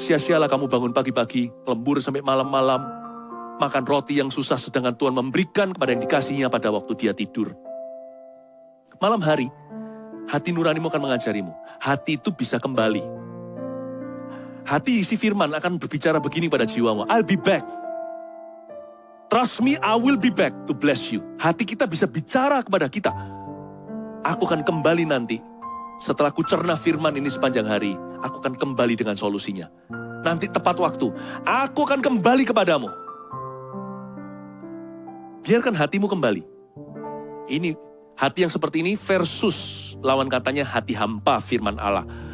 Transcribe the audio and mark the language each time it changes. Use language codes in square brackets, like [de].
[id] Sia-sialah kamu bangun pagi-pagi, lembur sampai malam-malam, makan roti yang susah sedangkan Tuhan memberikan kepada yang dikasihnya pada waktu dia tidur. Malam hari, hati nuranimu akan mengajarimu. Hati itu bisa kembali. Hati isi firman akan berbicara begini pada jiwamu. [en] I'll be back. Trust me, I will be back to bless you. [id] Hati kita bisa bicara kepada kita. Aku akan kembali nanti. Setelah ku cerna firman ini sepanjang hari, aku akan kembali dengan solusinya. Nanti tepat waktu, aku akan kembali kepadamu. Biarkan hatimu kembali. Ini hati yang seperti ini versus lawan katanya hati hampa firman Allah.